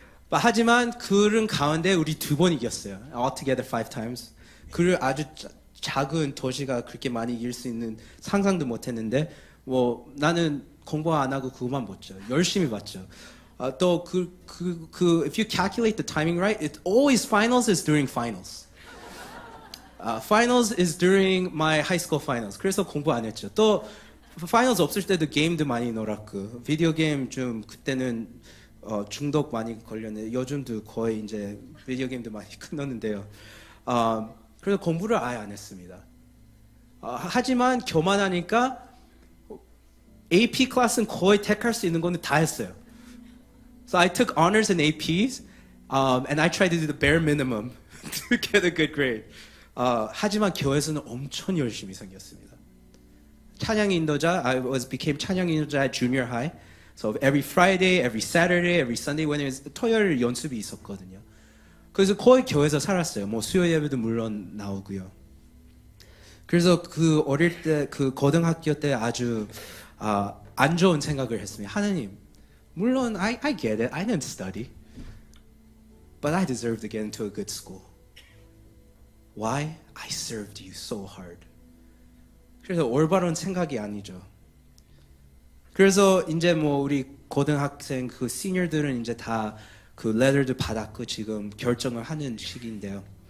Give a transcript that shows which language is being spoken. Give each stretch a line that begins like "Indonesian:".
Korean: 하지만 그런 가운데 우리 2번 이겼어요.
English: Altogether 5 times.
Korean: 그를 아주 작은 도시가 그렇게 많이 이길 수 있는 상상도 못했는데 나는 공부 안 하고 그것만 봤죠. 열심히 봤죠. 또
English: if you calculate the timing right, it always finals is during finals. Finals is during my high school finals.
Korean: 그래서 공부 안 했죠. 또 finals 없을 때도 게임도 많이 놀았고 비디오 게임 좀 그때는 중독 많이 걸렸는데 요즘도 거의 이제 비디오 게임도 많이 끊었는데요. 그래서 공부를 아예 안 했습니다. 하지만 교만하니까 AP 클래스는 거의 택할 수 있는 거는 다 했어요.
English: So I took honors and APs, and I tried to do the bare minimum to get a good grade.
Korean: 하지만 교회에서는 엄청 열심히 생겼습니다. 찬양 인도자, became 찬양 인도자 at junior high.
English: So every Friday, every Saturday, every Sunday,
Korean: 토요일 연습이 있었거든요. 그래서 거의 교회에서 살았어요. 수요 예배도 물론 나오고요. 그래서 어릴 때 고등학교 때 아주 안 좋은 생각을 했습니다. 하나님, 물론
English: I get it. I didn't study. But I deserve to get into a good school. Why? I served you so hard.
Korean: 그래서 올바른 생각이 아니죠. 그래서 이제 우리 고등학생 시니어들은 이제 다 레터도 받았고 지금 결정을 하는 시기인데요.